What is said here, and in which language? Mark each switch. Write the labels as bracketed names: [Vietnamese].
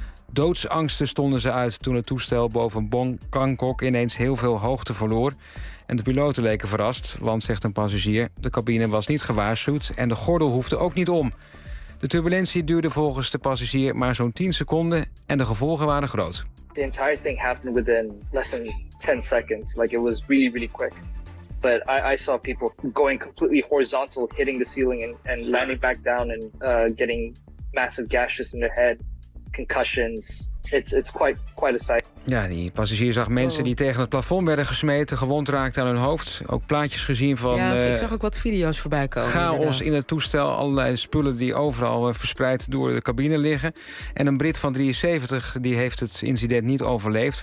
[Dutch] Doodsangsten stonden ze uit toen het toestel boven Bangkok ineens heel veel hoogte verloor. En de piloten leken verrast, want, zegt een passagier, de cabine was niet gewaarschuwd en de gordel hoefde ook niet om. De turbulentie duurde volgens de passagier maar zo'n 10 seconden en de gevolgen waren groot. [English] The entire thing happened within less than 10 seconds. Like it was really, really quick. But I saw people going completely horizontal, hitting the ceiling and landing back down and getting massive gashes in their head. Concussions. It's quite a sight. [Dutch] Ja, die passagier zag mensen die tegen het plafond werden gesmeten, gewond raakten aan hun hoofd. Ook plaatjes gezien van. Ja, ik zag ook wat video's voorbij komen. Chaos inderdaad. In het toestel, allerlei spullen die overal verspreid door de cabine liggen. En een Brit van 73 die heeft het incident niet overleefd.